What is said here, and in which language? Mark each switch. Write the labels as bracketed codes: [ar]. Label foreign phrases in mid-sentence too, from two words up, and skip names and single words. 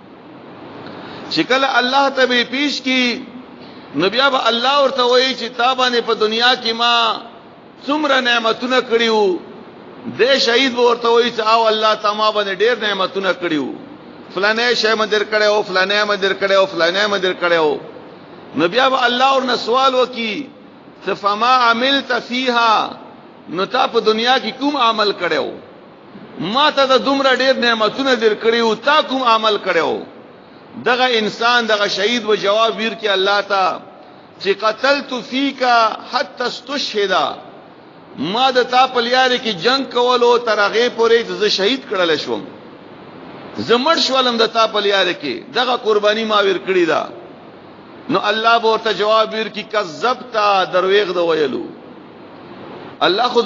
[ps] چې کله الله ته به پیش کی نو بیا به الله ورته وایي چې تابانه په دنیا کې ما څومره نعمتونه کړیو دې شهید ورته وایي چې او الله تعالی باندې ډېر نعمتونه کړیو فلانه شی مدر کړو فلانه مدر کړو فلانه مدر کړو نو بیا به الله ورنه سوال وکي [ar] فما عملت فيها [ps] نو تا په دنیا کې کوم عمل کړو ما ته د دومره ډېر نعمتونه در کړیو تا کوم عمل کړو دغه انسان دغه شهید و جواب ور کې الله تا چې [ar] قتلت فيك حتى استشهد [ps] ما د تا په لاره کې جنگ کولو تر هغه پورې ز شهید کړل شوم زمړ شولم د تا په لاره کې دغه قرباني ما ور کړی دا نو الله به ورته جواب ورکړي کذبتا درویغ د ویلو الله خود